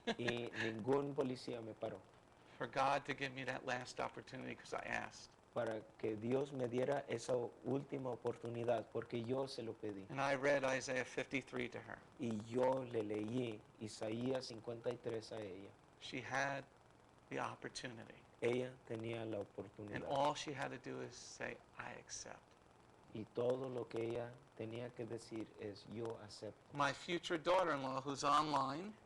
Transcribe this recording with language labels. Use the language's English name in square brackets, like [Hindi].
[Spanish] y ningún policía me paró [English] For God to give me that last opportunity because I asked. [Spanish] para que Dios me diera esa última oportunidad porque yo se lo pedí. [English] And I read Isaiah 53 to her. [Spanish] Y yo le leí Isaías 53 a ella. [English] She had the opportunity. [Spanish] Ella tenía la [English] And [Spanish] oportunidad. [English] all she had to do is say, I accept. [Spanish] Y todo lo que ella tenía que decir es yo acepto. [English] My future daughter-in-law, who's online,